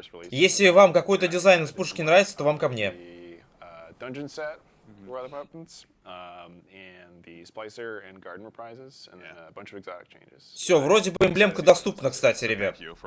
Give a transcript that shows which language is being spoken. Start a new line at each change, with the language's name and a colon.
Russian: Если вам какой-то дизайн из пушки нравится, то вам ко мне.
English: Dungeon set for other weapons, and the splicer and garden reprisals, and then a bunch of exotic changes.
Russian: Все, вроде бы эмблемка доступна, кстати, ребят.